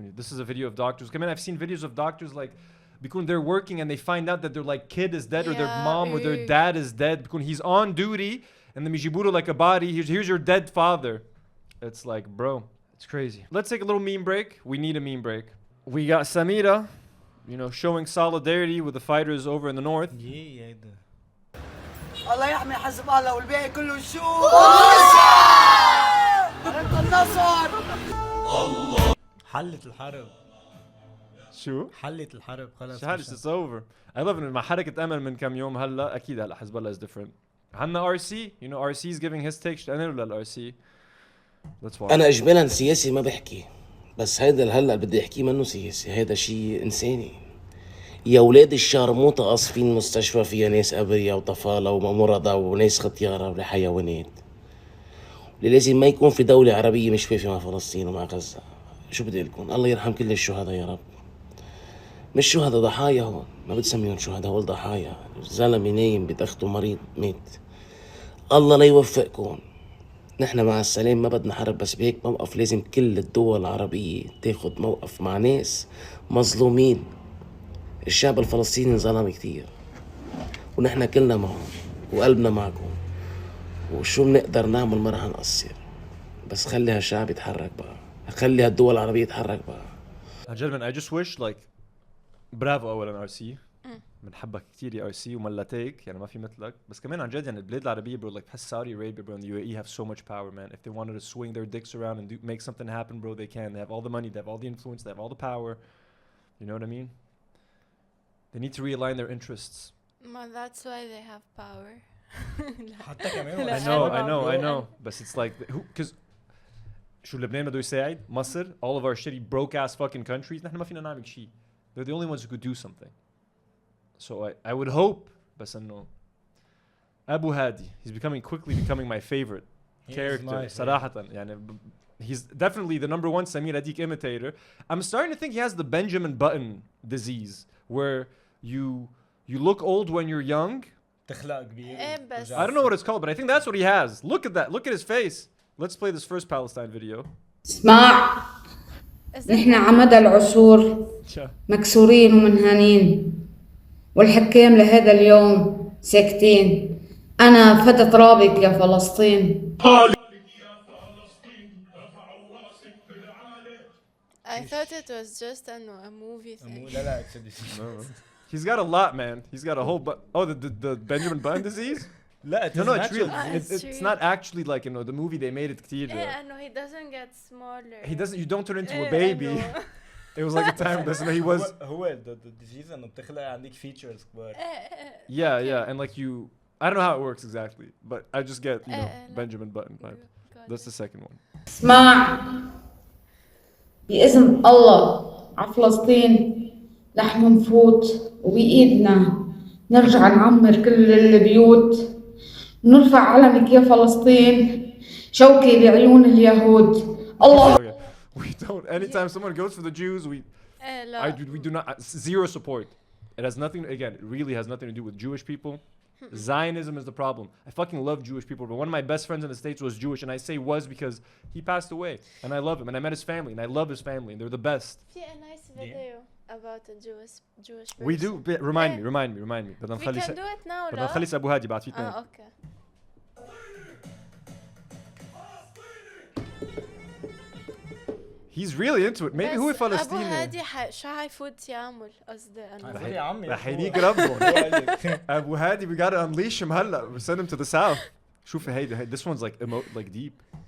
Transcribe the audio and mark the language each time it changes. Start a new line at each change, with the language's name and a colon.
English: This is a video of doctors. Come in. I've seen videos of doctors like because they're working and they find out that their like kid is dead or their mom or their dad is dead because he's on duty and the mijiburo like a body. Here's your dead father. It's like, bro, it's crazy. Let's take a little meme break. We need a meme break. We got Samira, showing solidarity with the fighters over in the north.
Arabic: الله يحمي حزب الله والباقي كله شو النصر حلت الحرب. شو؟ حلت الحرب خلص. حالش
English: it's over. I love it.
Arabic: مع حركة أمل من كم يوم هلا أكيد هلا حزب الله
English: is different.
Arabic: عنا
English: RC, you know RC is giving his take.
Arabic: أنا ولا RC?
English: Let's watch.
Arabic: أنا إجمالا سياسي ما بحكي، بس هيدا اللي هلا بدي أحكيه منه سياسي، هيدا شيء إنساني. يا ولاد الشارموطة قاصفين مستشفى فيها ناس أبرياء وطفالة ومرضى وناس ختيارة وحيوانات. لازم ما يكون في دولة عربية مش واقفة مع فلسطين ومع غزة. شو بدي لكم؟ الله يرحم كل الشهداء يا رب. مش شهداء، ضحايا هون، ما بتسميهم شهداء، هول ضحايا. زلمة نايم بتاخده مريض مات. الله لا يوفقكم. نحن مع السلام ما بدنا حرب، بس بهيك موقف لازم كل الدول العربية تاخد موقف مع ناس مظلومين. الشعب الفلسطيني انظلم كتير ونحن كلنا معهم وقلبنا معكم، وشو بنقدر نعمل ما رح نقصر. بس خلي هالشعب يتحرك بقى، خلي هالدول العربية يتحرك بقى.
English: Gentlemen, I just wish like
Arabic: برافو أولاً
English: RC.
Arabic: بنحبك كتير يا RC وملاتيك، يعني ما في مثلك. بس كمان عن جد يعني البلاد العربية
English: bro, like
Arabic: بحس
English: Saudi Arabia bro and the UAE have so much power man. If they wanted to swing their dicks around and make something happen bro, they can. They have all the money, they have all the influence, they have all the power. You know what I mean? They need to realign their interests. Well, that's why they have power.
Arabic: حتى كمان
English: I know. But it's like who? Because
Arabic: شو لبنان بده يساعد مصر
English: all of our shitty broke ass fucking countries
Arabic: نحن ما فينا نعمل شيء.
English: They're the only ones who could do something. So I would hope
Arabic: بس إنه
English: Abu Hadi, he's quickly becoming my favorite character.
Arabic: صراحة يعني
English: he's definitely the number one Samir Adik imitator. I'm starting to think he has the Benjamin Button disease where you look old when you're young.
Arabic: تخلق كبير.
English: I don't know what it's called, but I think that's what he has. Look at that. Look at his face. Let's play this first Palestine video.
Arabic: اسمع، نحن عمدى العصور مكسورين ومنهانين، والحكام لهذا اليوم ساكتين. أنا فدى ترابك يا فلسطين.
English: I thought it was just a movie thing.
Arabic: لا
English: He's got a lot, man. He's got a whole the Benjamin Button disease?
Arabic: لا
English: it's real. It's not actually like, you know, the movie they made it
Arabic: كتير.
English: Yeah, no, he doesn't get smaller. You don't turn into a baby. It was like a time that he was.
Arabic: هو
English: the disease
Arabic: انه بتخلق عندك features كبار.
English: Yeah, and like you, I don't know how it works exactly, but I just get, you know, Benjamin Button vibe. That's the second one.
Arabic: اسمع، بإذن الله على فلسطين رح نفوت وبإيدنا نرجع نعمر كل البيوت، نرفع علمك يا فلسطين شوكي بعيون اليهود. الله.
English: We don't. Anytime someone goes for the Jews, we do not zero support. It has nothing. Again, it really has nothing to do with Jewish people. Zionism is the problem. I fucking love Jewish people, but one of my best friends in the States was Jewish, and I say was because he passed away, and I love him, and I met his family, and I love his family, and they're the best.
Arabic: في
English: a nice video about a Jewish person. We do. Remind me. We can do it now.
Arabic: بدنا نخلص أبو هادي بعد في اثنين.
English: Okay. He's really into it. Maybe
Arabic: هو فلسطيني. أبو هادي شو حيفوت يعمل قصدي أنا. يا عمي. رح ينيك ربهم.
English: أبو هادي we gotta unleash him
Arabic: هلا.
English: We send him to the south.
Arabic: شوف هيدي.
English: This one's like deep.